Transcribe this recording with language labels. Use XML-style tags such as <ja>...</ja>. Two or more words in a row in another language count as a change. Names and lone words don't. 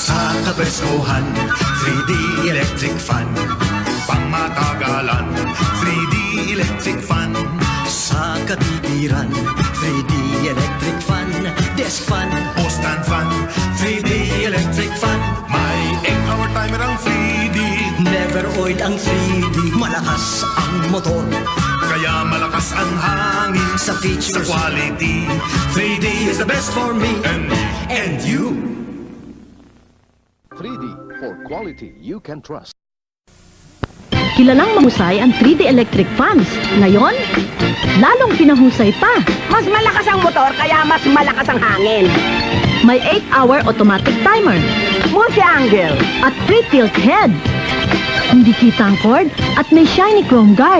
<tl>kapreskohan,</tl> <en>3D electric fan.</en> <tl>Pangmatagalan,</tl> <en>3D electric fan.</en> <tl>Sa katitiran,</tl> <en>3D electric fan. Desk fan, post-stand fan, 3D electric fan.</en> <tl>May</tl> <en>8-hour timer</en> <tl>ang 3D.</tl> <en>Never oil</en> <tl>ang 3D. Malakas ang motor, kaya malakas ang hangin.</tl> <en>Sa features, sa quality, 3D is the best for me and you. 3D for quality you can trust.</en> <tl>Kilalang mahusay ang</tl> <en>3D electric fans.</en> <tl>Ngayon, lalong pinahusay pa. Mas malakas ang motor, kaya mas malakas ang hangin. May</tl> <en>8-hour automatic timer</en> <tl>Multi-angle. at</tl> <en>pre-tilt head.</en> <tl>Hindi kita ang cord at may</tl> <en>shiny chrome guard.</en>